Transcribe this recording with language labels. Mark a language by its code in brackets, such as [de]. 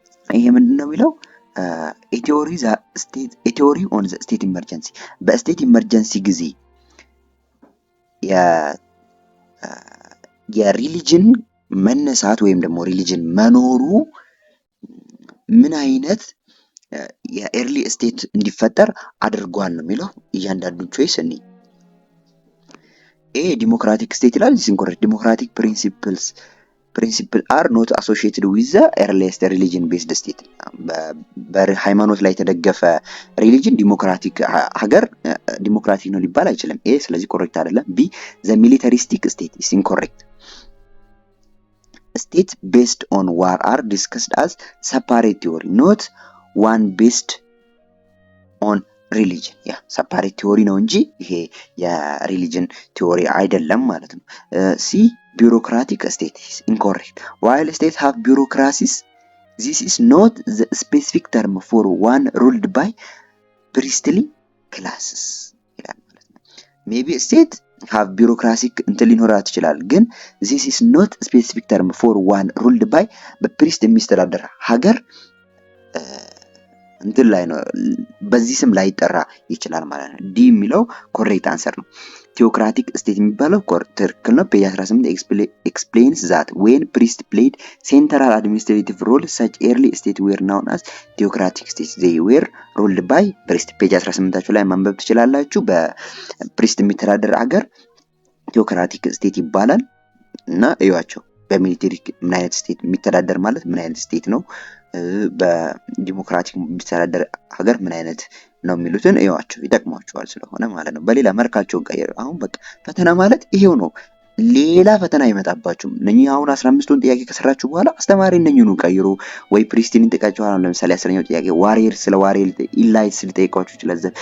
[am] ይሄ ምንድነው የሚለው [en] a theory on the state emergency [am] በስቴት ኢመርጀንሲ ጊዜ የሪሊጅን መነሳት ወይም ደግሞ ሪሊጅን መኖሩ ምን አይነት የኤርሊ ስቴት እንዲፈጠር አድርጓል ነው የሚለው። እያንዳንዱ ቾይስ እኔ ኤ ዲሞክራቲክ ስቴት ይላል። [en] this incorrect. democratic principle are not associated with the earliest religion based state. [am] በሃይማኖት ላይ የተደገፈ ሪሊጅን ዲሞክራቲክ ሀገር ዲሞክራቲክ ነው ሊባል አይችልም። ኤ ስለዚህ ኮሬክት አይደለም። ቢ [en] the militaristic state is incorrect. state based on war are discussed as separate theory, not one based on religion. [am] ያ separate theory ነው እንጂ ይሄ የሪሊጅን ቲዮሪ አይደለም ማለት ነው። ሲ [en] bureaucratic state is incorrect. While states have bureaucracies, this is not the specific term for one ruled by priestly classes [am] ይላል ማለት ነው። [en] maybe state have bureaucratic እንትን ሊኖራት ይችላል፣ ግን this is not specific term for one ruled by [am] በፕሪስት የሚስተዳደር ሀገር እንትን ላይ ነው በዚህ ስም ላይ ይጠራ ይችላል ማለት ነው። ዲ የሚለው ኮሬክት አንሰር ነው። ቴዎክራቲክ ስቴት የሚባለው ትክክል ነው። ፔጅ 18 [en] explains that when priest played central administrative role such early state were known as theocratic states. They were ruled by priest. [am] ፔጅ 18 ላይ ማንበብ ትችላላችሁ። በፕሪስት የሚተዳደር ሀገር ቴዎክራቲክ ስቴት ይባላል እና እዩዋቸው። በሚሊተሪ ምን አይነት ስቴት የሚተዳደር ማለት ምን አይነት ስቴት ነው፣ በዲሞክራቲክ የሚተዳደር ሀገር ምን አይነት ነው የሚሉትን እዩዋቸው፣ ይጠቅማችኋል ስለሆነ ማለት ነው። በሌላ መልካቸው ቀይሩ። አሁን በቃ ፈተና ማለት ይሄው ነው። ሌላ ፈተና አይመጣባችሁም። እነኚህ አሁን 15ቱን ጥያቄ ከሰራችሁ በኋላ አስተማሪ እነኚህን ቀይሩ ወይ ፕሪስቲን እንጠቃችሁ። ለምሳሌ 10ኛው ጥያቄ ዋሪየር ስለ ዋሪየር ኢላይትስ ሊጠይቋችሁ ይችላል።